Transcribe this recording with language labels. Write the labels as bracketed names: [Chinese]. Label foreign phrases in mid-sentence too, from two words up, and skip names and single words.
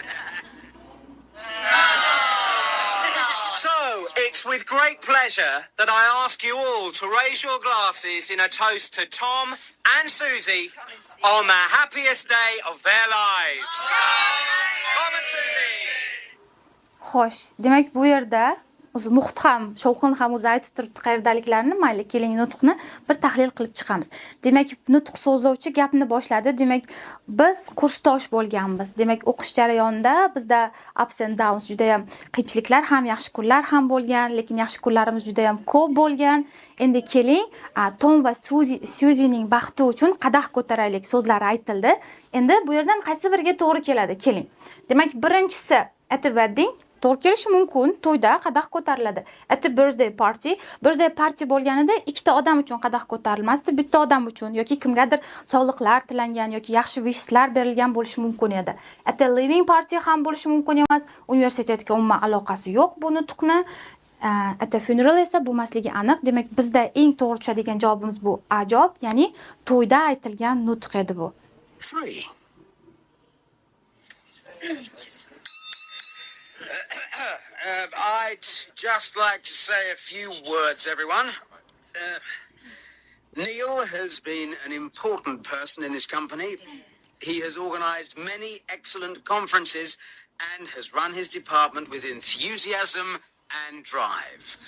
[English] So, it's with great pleasure that I ask you all to raise your glasses in a toast to Tom and Susie on the happiest day of their lives. Tom and Susie! [Uzbek] Xo'sh, demak bu yerda o'zi muhit ham, shovqin ham o'zi aytib turibdi qayerdaliklarni. Mayli, keling nutqni bir tahlil qilib chiqamiz. Demak, nutq so'zlovchi gapni boshladi. Demak, biz kursdosh bo'lganmiz. Demak, o'qish jarayonida bizda [English] ups and downs, [Uzbek] juda ham qiyinchiliklar ham, yaxshi kunlar ham bo'lgan, lekin yaxshi kunlarimiz juda ham ko'p bo'lgan. Endi keling, Tom va Suzyning baxti uchun qadah ko'taraylik so'zlari aytildi. Endi bu yerdan qaysi biriga to'g'ri keladi? Keling. Demak, birinchisi aytib berding. To'g'ri kelishi mumkin. To'yda qadah ko'tariladi. [English] At a birthday party. Birthday party [Uzbek] bo'lganida ikkita odam uchun qadah ko'tarilmasdi, bitta odam uchun yoki kimgadir sog'liqlar tilangan yoki yaxshi wishlar berilgan bo'lishi mumkin edi. [English] At a leaving party [Uzbek] ham bo'lishi mumkin emas. Universitetga umuman aloqasi yo'q bu nutqni. [English] At a funeral [Uzbek] esa bo'lmasligi aniq. Demak, bizda eng to'g'ri tushadigan javobimiz bu A javob, ya'ni to'yda aytilgan nutq edi bu. 3. [English] I'd just like to say a few words, everyone. Neil has been an important person in this company. He has organized many excellent conferences and has run his department with enthusiasm and drive.